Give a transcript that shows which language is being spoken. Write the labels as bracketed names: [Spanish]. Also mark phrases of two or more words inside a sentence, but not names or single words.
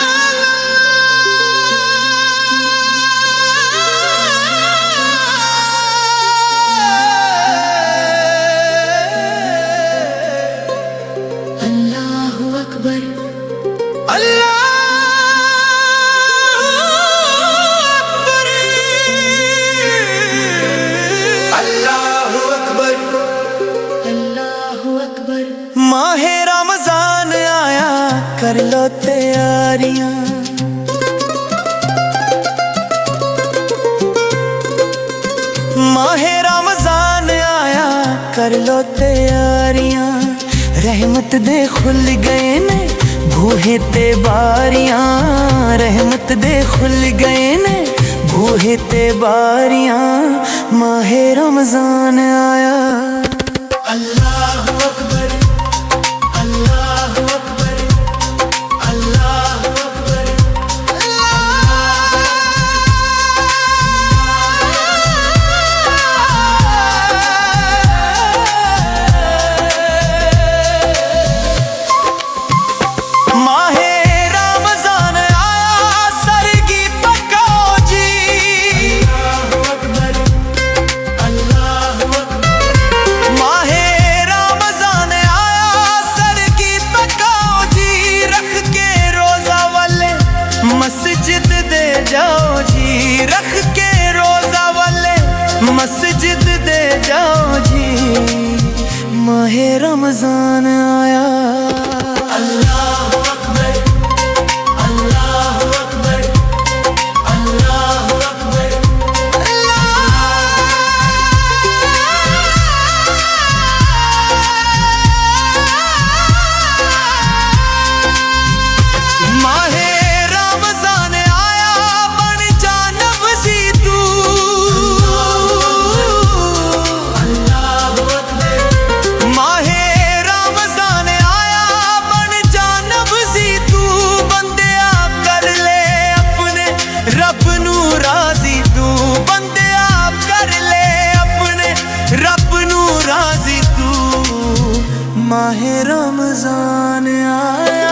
[Arabic] الله أكبر, الله الله أكبر, الله أكبر. [Punjabi] ماہِ رمضان آیا، کر لو تیاریاں. ماہِ رمضان آیا، کر لو تیاریاں. رحمت دے کھل گئے نے بوہے تے باریاں. رحمت دے کھل گئے نے بوہے تے باریاں. ماہِ رمضان آیا. [Arabic] الله أكبر، الله أكبر، الله أكبر, [Punjabi] ماہِ رمضان آیا، سرگی پکاؤ جی. [Arabic] الله أكبر، الله أكبر. [Punjabi] ماہِ رمضان آیا، سرگی پکاؤ جی. رکھ کے روزہ والے مسجد دے جاؤ جی. رکھ کے روزہ والے مسجد دے جاؤ جی. ماہِ رمضان آیا. [Arabic] الله أكبر، الله أكبر، الله أكبر, [Punjabi] ماہِ رمضان آیا، بن جا نفسی تو. [Arabic] الله أكبر. [Punjabi] ماہِ رمضان آیا، بن جا نفسی تو. بندیا کر لے اپنے رب نوں راضی تو. بندیا کر لے اپنے رب نوں راضی تو. ماہِ رمضان آیا.